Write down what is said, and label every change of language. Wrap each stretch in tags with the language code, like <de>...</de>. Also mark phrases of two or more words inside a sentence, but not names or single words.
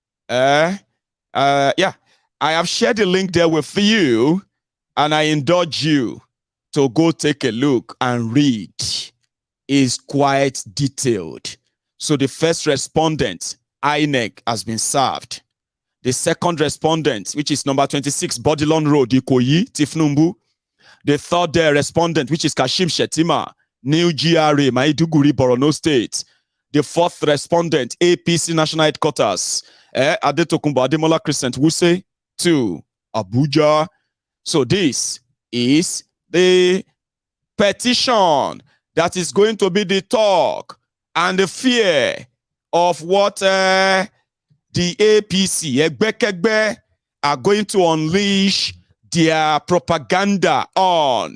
<en>Yeah, I have shared the link there with you, and I indulge you to go take a look and read. Is quite detailed. So the first respondent, INEC, has been served. The second respondent, which is number 26, Bodilon Road, Ikoyi, Tifnumbu. The third respondent, which is Kashim Shettima, New GRA, Maiduguri, Borno State. The fourth respondent, APC National Headquarters, Adetokunbo Ademola Crescent, Wuse 2, Abuja. So this is the petition that is going to be the talk and the fear of what the APC, Egbekegbe, are going to unleash their propaganda on.</en>